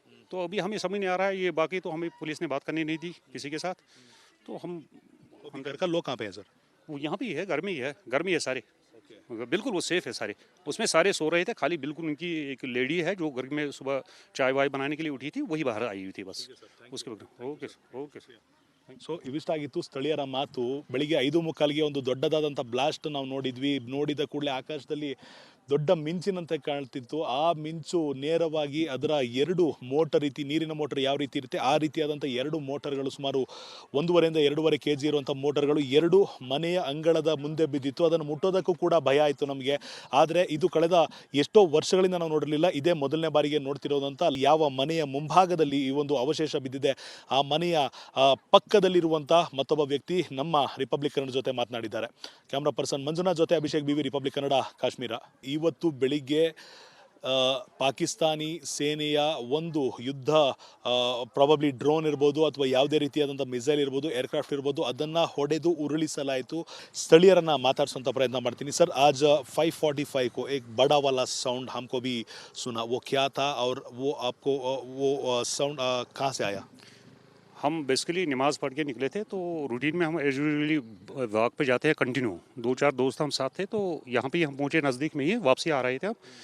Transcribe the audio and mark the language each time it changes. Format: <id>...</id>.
<hi>तो अभी हमें समझ नहीं आ रहा है ये, बाकी तो हमें पुलिस ने बात करनी नहीं दी किसी के साथ। तो हम घर का लोग कहाँ पे है सर? वो यहाँ पे ही है, घर में ही है, घर में ही है सारे, बिल्कुल वो सेफ है सारे। उसमें सारे सो रहे थे, खाली बिल्कुल उनकी एक लेडी है जो घर में सुबह चाय वाय बनाने के लिए उठी थी, वही बाहर आई हुई थी बस। उसके बाद ओके ओके।</hi> <kn>ಸೊ ಇವಿಷ್ಟಾಗಿತ್ತು ಸ್ಥಳೀಯರ ಮಾತು. ಬೆಳಿಗ್ಗೆ 5:45ಗೆ ಒಂದು ದೊಡ್ಡದಾದಂಥ ಬ್ಲಾಸ್ಟ್ ನಾವು ನೋಡಿದ ಕೂಡಲೇ ಆಕಾಶದಲ್ಲಿ ದೊಡ್ಡ ಮಿಂಚಿನಂತೆ ಕಾಣ್ತಿತ್ತು. ಆ ಮಿಂಚು ನೇರವಾಗಿ ಅದರ 2 ಮೋಟರ್ ರೀತಿ, ನೀರಿನ ಮೋಟರ್ ಯಾವ ರೀತಿ ಇರುತ್ತೆ ಆ ರೀತಿಯಾದಂಥ 2 ಮೋಟರ್ಗಳು, ಸುಮಾರು 1.5 2.5 kg ಇರುವಂಥ ಮೋಟರ್ಗಳು 2 ಮನೆಯ ಅಂಗಳದ ಮುಂದೆ ಬಿದ್ದಿತ್ತು. ಅದನ್ನು ಮುಟ್ಟೋದಕ್ಕೂ ಕೂಡ ಭಯ ಆಯಿತು ನಮಗೆ. ಆದರೆ ಇದು ಕಳೆದ ಎಷ್ಟೋ ವರ್ಷಗಳಿಂದ ನಾವು ನೋಡಿರಲಿಲ್ಲ, ಇದೇ ಮೊದಲನೇ ಬಾರಿಗೆ ನೋಡ್ತಿರೋದಂತ. ಯಾವ ಮನೆಯ ಮುಂಭಾಗದಲ್ಲಿ ಈ ಒಂದು ಅವಶೇಷ ಬಿದ್ದಿದೆ, ಆ ಮನೆಯ ಪಕ್ಕದಲ್ಲಿರುವಂಥ ಮತ್ತೊಬ್ಬ ವ್ಯಕ್ತಿ ನಮ್ಮ ರಿಪಬ್ಲಿಕ್ ಕನ್ನಡ ಜೊತೆ ಮಾತನಾಡಿದ್ದಾರೆ. ಕ್ಯಾಮ್ರಾ ಪರ್ಸನ್ ಮಂಜುನಾಥ್ ಜೊತೆ ಅಭಿಷೇಕ್ BV, ರಿಪಬ್ಲಿಕ್ ಕನ್ನಡ, ಕಾಶ್ಮೀರ. ಇವತ್ತು ಬೆಳಿಗ್ಗೆ ಪಾಕಿಸ್ತಾನಿ ಸೇನೆಯ ಒಂದು ಯುದ್ಧ ಪ್ರಾಬಬ್ಲಿ ಡ್ರೋನ್ ಇರ್ಬೋದು ಅಥವಾ ಯಾವುದೇ ರೀತಿಯಾದಂಥ ಮಿಸೈಲ್ ಇರ್ಬೋದು ಏರ್ಕ್ರಾಫ್ಟ್ ಇರ್ಬೋದು ಅದನ್ನು ಹೊಡೆದು ಉರುಳಿಸಲಾಯಿತು. ಸ್ಥಳೀಯರನ್ನು ಮಾತಾಡಿಸುವಂಥ ಪ್ರಯತ್ನ ಮಾಡ್ತೀನಿ.</kn> <hi>ಸರ್ आज 5:45 को एक बड़ा वाला साउंड हमको भी सुना, वो क्या था और वो आपको वो साउंड कहाँ से आया? हम बेसिकली नमाज़ पढ़ के निकले थे, तो रूटीन में हम यूजुअली वॉक पे जाते हैं कंटिन्यू। 2-4 दोस्त हम साथ थे, तो यहाँ पे हम पहुँचे नज़दीक में ही, वापसी आ रहे थे हम।</hi>